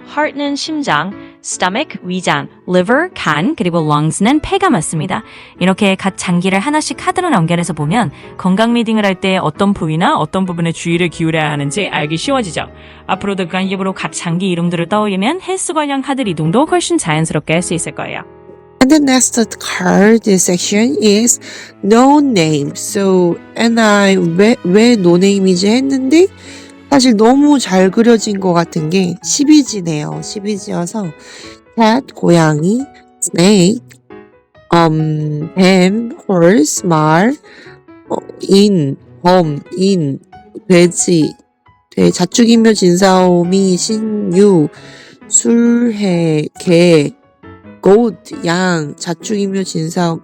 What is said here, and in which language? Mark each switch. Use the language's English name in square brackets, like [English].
[Korean] heart는 심장, stomach, 위장, liver, 간, 그리고 lungs는 폐가 맞습니다. 이렇게 각 장기를 하나씩 카드로 연결해서 보면 건강 리딩을 할 때 어떤 부위나 어떤 부분에 주의를 기울여야 하는지 알기 쉬워지죠. 앞으로도 그런 식으로 각 장기 이름들을 떠올리면 헬스 관련 카드 리딩도 훨씬 자연스럽게 할 수 있을 거예요. [English] And the next card section is no name. So, and [Korean] 왜 no name이지 했는데 사실 너무 잘 그려진 것 같은 게 12지네요. 12지여서 cat, 고양이, snake, 뱀, horse, 말, 범, 돼지, 자축인묘 진사오미, 신유, 술해, 개, goat, 양, 자축인묘 진사오미.